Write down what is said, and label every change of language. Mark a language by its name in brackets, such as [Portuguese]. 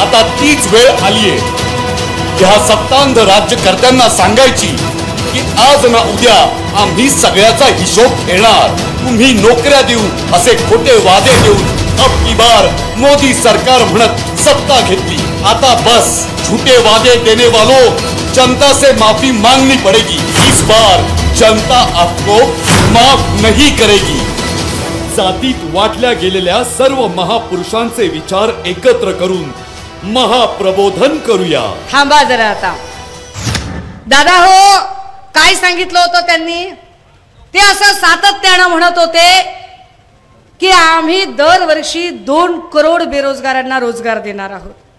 [Marathi] आता तीच वेळ आली आहे ह्या सत्तांध राज्यकर्त्यांना सांगायची की आज ना उद्या आम्ही सगळ्याचा हिशोब घेणार. तुम्ही नोकऱ्या देऊ असे खोटे वादे देऊन अब की बार मोदी सरकार म्हणत सत्ता घेतली. [Hindi] आता बस, झूठे वादे देने वालों, जनता से माफी मांगनी पड़ेगी. इस बार जनता आपको माफ नहीं करेगी. [Marathi] जातीत वाटल्या गेलेल्या सर्व महापुरुषांचे विचार एकत्र करून महाप्रबोधन करूया. थांबा जरा आता. दादा हो, काय सांगितलं होतं त्यांनी? ते असं सातत्यानं म्हणत होते की आम्ही दरवर्षी 2 करोड बेरोजगारांना रोजगार देणार आहोत.